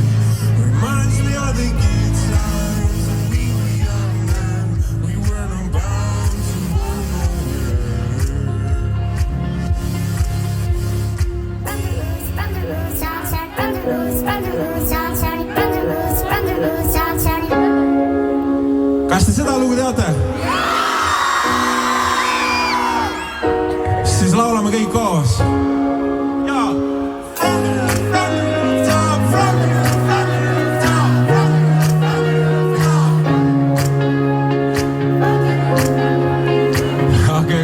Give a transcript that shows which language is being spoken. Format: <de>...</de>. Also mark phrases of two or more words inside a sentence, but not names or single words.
<en>Reminds me of the good times when we were younger. We were not bound to go nowhere. From the roots, outside, from the roots, outside, from the roots, outside.</en> <et>Kas te seda lugu teate? Siis laulame kõik koos. Jaa.</et> <en>From the rooftop, from the rooftop, from the rooftop.</en> <et>Okei.</et>